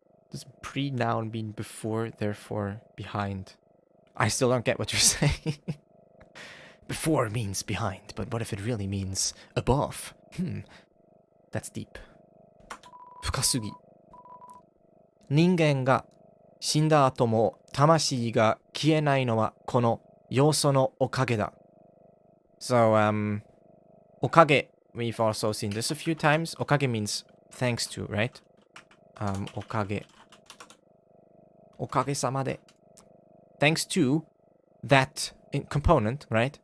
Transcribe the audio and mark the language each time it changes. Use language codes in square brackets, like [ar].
[en] Does pre-noun mean before, therefore, behind? I still don't get what you're saying. Before means behind, but what if it really means above? That's deep. [ja] 深すぎ. 人間が死んだ後も魂が消えないのはこの要素のおかげだ。 [en] So, おかげ, we've also seen this a few times. おかげ means thanks to, right? [ja] おかげ。おかげさまで。 [en] Thanks to that component, right?